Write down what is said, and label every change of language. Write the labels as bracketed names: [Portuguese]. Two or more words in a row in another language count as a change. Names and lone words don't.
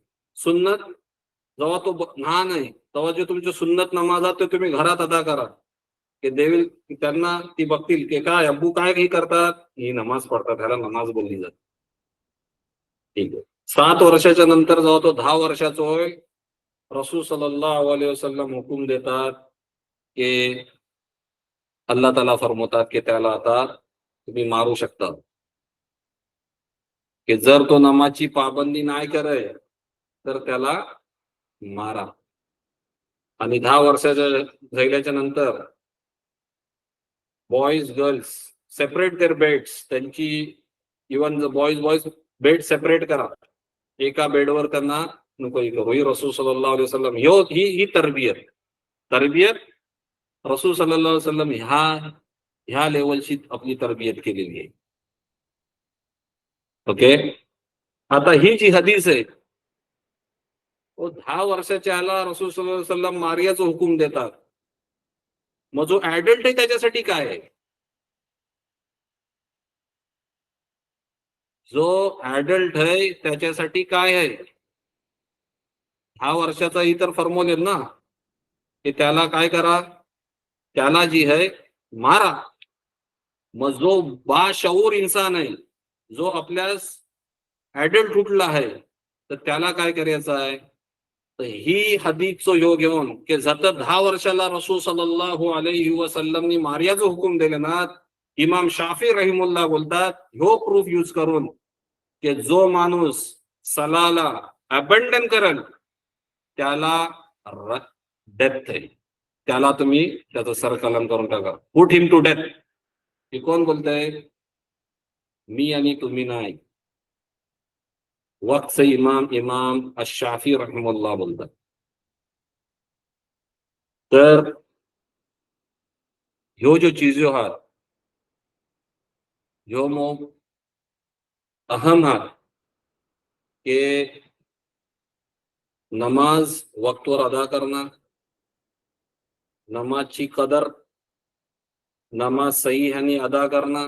[Marathi] सुन्नत जेव्हा तो लहान आहे तेव्हा जे तुमचे सुन्नत नमाज ते तुम्ही घरात अदा करा की देवी त्यांना ती बघतील की काय अब्बू काय काही करतात, ही नमाज पडतात, ह्याला नमाज बोलली जाते. ठीक आहे. 7 वर्षाच्या नंतर जेव्हा तो 10 वर्षाचा होईल [Arabic] رسول صلى الله عليه وسلم [Marathi] हुकूम देतात की अल्लाह ताला फरमवतात की त्याला आता तुम्ही मारू शकता की जर तो नमाजची पाबंदी नाही करे तर त्याला मारा. आणि 10 वर्षाच्या झाल्याच्या नंतर [English] boys girls separate their beds. [Marathi] त्यांची [English] even boys bed [Marathi] सेपरेट करा, एका बेडवर त्यांना नको करू. ही [Arabic] رسول صلى الله عليه وسلم [Marathi] ही तरबियत [Arabic] رسول صلى الله عليه وسلم [Marathi] ह्या ह्या लेवलची आपली तरबियत केलेली आहे. ओके. आता ही जी हदीस आहे, 10 वर्षाच्या ह्याला [Arabic] رسول صلى الله عليه وسلم [Marathi] मारियाचा हुकूम देतात. मग जो ऍडल्ट आहे त्याच्यासाठी काय आहे? जो ऍडल्ट आहे त्याच्यासाठी काय आहे? 10 वर्षाचा ही तर फरमवले ना की त्याला काय करा, त्याला जी आहे मारा. मग जो [Urdu] باشعور انسان [Marathi] आहे, जो आपल्यास ऍडल्ट उठला आहे, तर त्याला काय करायचं आहे? तर ही हदीसचो योग घेऊन की जत 10 वर्षाला [Arabic] رسول صلى الله عليه وسلم [Marathi] मारियाचं हुकूम दिले ना, इमाम शाफी रहिमुल्लाह बोलतात ह्यो [English] proof use [Marathi] करून की जो माणूस सलाला अबंडन करेल त्याला डेथ आहे, त्याला तुम्ही त्याचं सरकलन करून टाका, [English] put him to death. [Marathi] हे कोण बोलतंय? मी आणि तुम्ही नाही, वक्तचे इमाम इमाम अश-शाफी रहिमहुल्लाह बोलतात. तर ह्यो जो चीजो आहात ह्यो मग अहम आहात की नमाज वक्तवर अदा करणं, नमाजची कदर, नमाज सही ह्यानी अदा करणं.